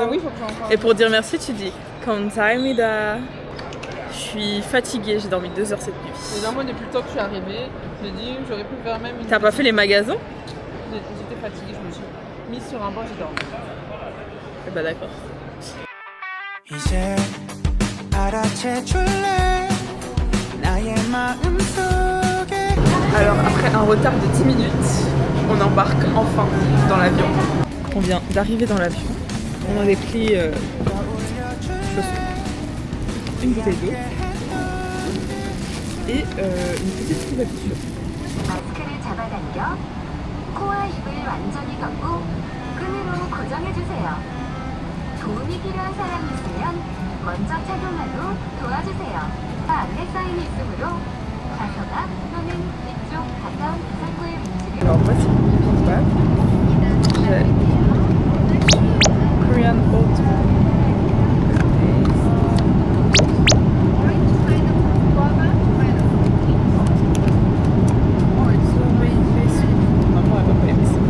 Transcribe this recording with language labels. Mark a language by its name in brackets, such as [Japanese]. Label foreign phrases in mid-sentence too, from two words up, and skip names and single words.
[French] Ah oui, faut que j'en parle. Et pour dire merci tu dis 감사합니다. Je suis fatiguée, j'ai dormi 2 heures cette nuit. Et là moi depuis le temps que je suis arrivée, j'ai dit j'aurais pu faire même une... T'as pas fait les magasins? J'étais fatiguée, je me suis mise sur un banc, j'ai dormi. Eh bah d'accord. [Korean] 이제 알아채줄래 나의 마음속에. [French] Alors après un retard de 10 minutes, on embarque enfin dans l'avion. On vient d'arriver dans l'avion. On avait pris une bouteille d'eau et une petite couverture. [Korean] 마스크를 잡아당겨 코와 입을 완전히 덮고 끈으로 고정해주세요. 도움이 필요한 사람이 있으면 먼저 착용하도록 도와주세요. 안내 사인이 있으므로 좌석앞 또는 뒤쪽 가까운 이상구의 위치를 [French] Alors voici mon bag. J'ai [English] Korean oatmeal. [French] Maman elle va pas aimer ça.